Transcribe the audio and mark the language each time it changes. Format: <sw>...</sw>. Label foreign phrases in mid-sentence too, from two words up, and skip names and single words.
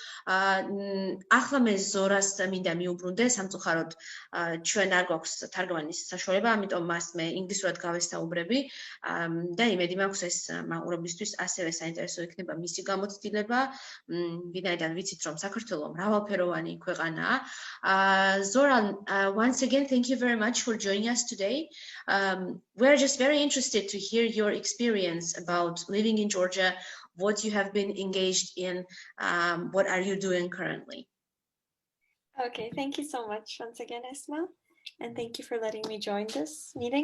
<ka>ახლა მე ზორას მინდა მიუბრუნდე, სამწუხაროდ ჩვენ არ გვაქვს თარგმანის საშუალება, ამიტომ მას მე ინგლისურად გავესაუბრები და იმედი მაქვს ეს მაყურებლისთვის ასევე საინტერესო იქნება მისი გამოცდილება, ვინაიდან ვიცით რომ საქართველო მრავალფეროვანი ქვეყანაა.</ka> <en>Zora, once again, thank you very much for joining us today. We're just very interested to hear your experience about living in Georgia, what you have been engaged in, what are you doing currently? Okay, thank you so much once again, Esma, and thank you for letting me join this meeting.</en>